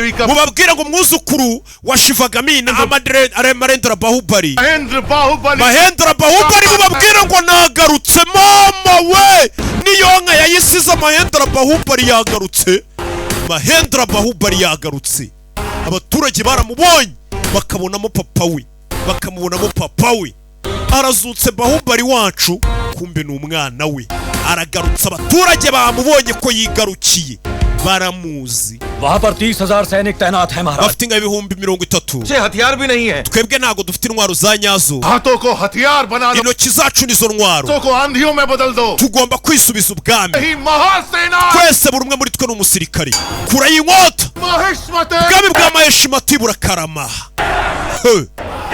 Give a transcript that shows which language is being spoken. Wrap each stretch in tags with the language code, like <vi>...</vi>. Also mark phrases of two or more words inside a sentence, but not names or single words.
<rw>ngo umwuzukuru wa Shivagamina Marendra Bahubali Mahendra Bahubali mubabwire ngo nagarutse mama we niyo nka yayisize Mahendra Bahubali yagarutse Mahendra Bahubali yagarutse abaturage baramubonye bakabonamo papa we arazutse Bahubali wacu kumbe n'umwana we aragarutse abaturage bamubonye ko yigarukiye baramuzi</rw> <hi>वहां पर 30,000 सैनिक तैनात हैं महाराज</hi> <rw>bafite inga ibihumbi 30</rw> <hi>से हथियार भी नहीं है</hi> <rw>twebwe ntago dufite intwaro za nyazo</rw> <hi>हाथों को हथियार बना दो</hi> <rw>intoki zacu nizo ntwaro</rw> <hi>हाथों को आंधियों में बदल दो</hi> <rw>tugomba kwisubiza ubwami</rw> <hi>यही महासेना</hi> <rw>twese buri umwe muri twe n'umusirikari kura y'inkota ubwami bwa Maheshimati burakarama</rw>